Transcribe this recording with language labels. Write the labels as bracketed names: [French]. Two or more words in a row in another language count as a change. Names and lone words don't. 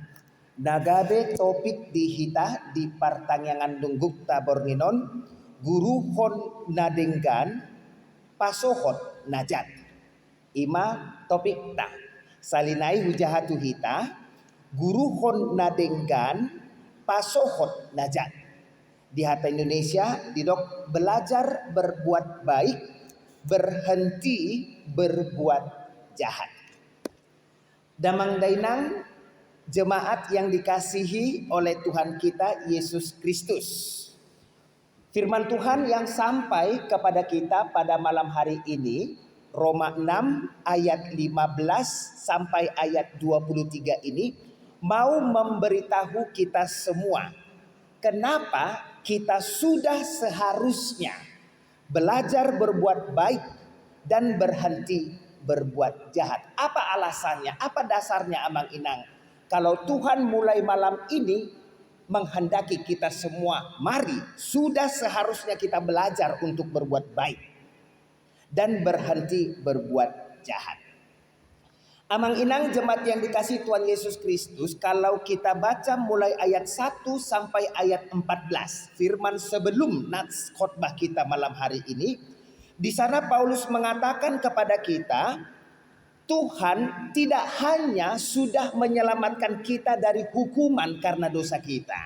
[Batak Toba] Nagabe topik dihita di partangyangan dunggukta Borginon guruhon nadenggan pasohot najat. Ima topik ta salinai hujahatu hita guruhon nadenggan pasohot najat. Di hata Indonesia didok [Indonesian] belajar berbuat baik, berhenti berbuat jahat. [Batak Toba] Damang dainang [Indonesian] jemaat yang dikasihi oleh Tuhan kita Yesus Kristus. Firman Tuhan yang sampai kepada kita pada malam hari ini Roma 6 ayat 15 sampai ayat 23 ini mau memberitahu kita semua kenapa kita sudah seharusnya belajar berbuat baik dan berhenti berbuat jahat. Apa alasannya? Apa dasarnya [Batak Toba] amang inang? [Indonesian] Kalau Tuhan mulai malam ini menghendaki kita semua, mari sudah seharusnya kita belajar untuk berbuat baik dan berhenti berbuat jahat. [Batak Toba] Amang inang [Indonesian] jemaat yang dikasihi Tuhan Yesus Kristus, kalau kita baca mulai ayat 1 sampai ayat 14, firman sebelum nats khotbah kita malam hari ini, di sana Paulus mengatakan kepada kita, Tuhan tidak hanya sudah menyelamatkan kita dari hukuman karena dosa kita.